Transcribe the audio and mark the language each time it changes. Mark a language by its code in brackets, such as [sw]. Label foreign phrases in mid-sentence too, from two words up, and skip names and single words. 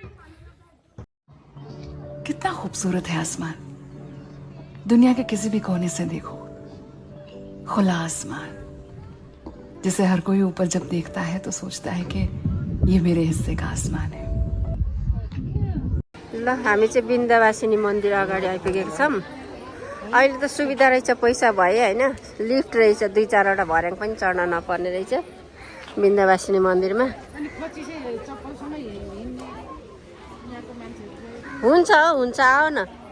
[hi] कितना खूबसूरत है आसमान। दुनिया के किसी भी कोने से देखो, खुला आसमान जिसे हर कोई ऊपर जब देखता है तो सोचता है कि ये मेरे हिस्से का आसमान है। [ne] ल हामी चाहिँ बिन्दावासिनी मन्दिर अगाडि आइपुगेको छौँ। अहिले त सुविधा रहेछ, पैसा भयो होइन, लिफ्ट रहेछ, 2-4वटा भर्याङ पनि चढ्न नपर्ने रहेछ बिन्दावासिनी मन्दिरमा। हुन्छ आऊ न।